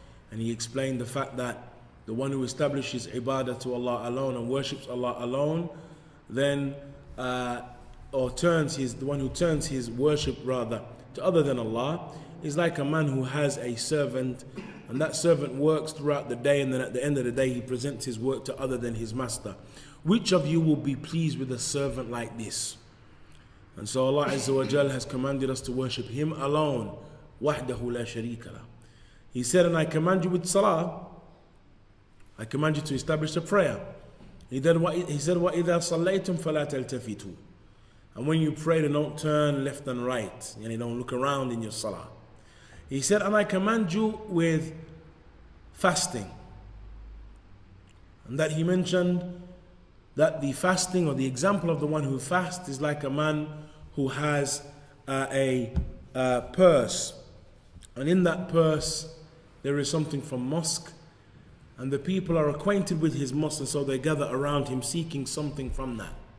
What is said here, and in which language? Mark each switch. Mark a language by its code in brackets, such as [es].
[en] And he explained the fact that the one who establishes ibadah to Allah alone and worships Allah alone, then the one who turns his worship rather to other than Allah, is like a man who has a servant, and that servant works throughout the day, and then at the end of the day he presents his work to other than his master. Which of you will be pleased with a servant like this? And so Allah Azza wa Jal has commanded us to worship Him alone, [ar] wahdahu la sharika lah. [en] He said, and I command you with salah, I command you to establish a prayer. He said, [ar] وَإِذَا صَلَّيْتُمْ فَلَا تَلْتَفِتُوا. [en] And when you pray, then don't turn left and right, and you don't look around in your salah. He said, and I command you with fasting. And that he mentioned that the fasting, or the example of the one who fasts, is like a man who has a purse, and in that purse there is something from musk, and the people are acquainted with his musk, and so they gather around him seeking something from that.